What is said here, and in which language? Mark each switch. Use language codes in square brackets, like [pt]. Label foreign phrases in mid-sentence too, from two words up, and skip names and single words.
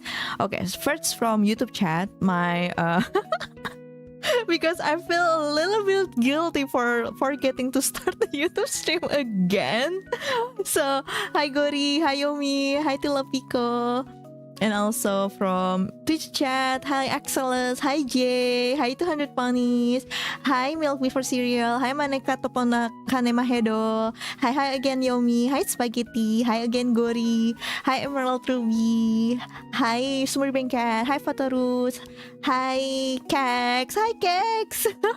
[en] Okay, first from YouTube chat, my because I feel a little bit guilty for forgetting to start the YouTube stream again. So hi Gori, hi Yomi, hi Tilapico, And also from Twitch chat, hi Axeles, hi Jay, hi 200 Ponies, hi Milk Before Cereal, hi Maneka Topona Kanemahedo, hi again Yomi, hi Spaghetti, hi again Gori, hi Emerald Ruby, hi Summer Cat, hi Fatarus, hi Kex, hi Kex.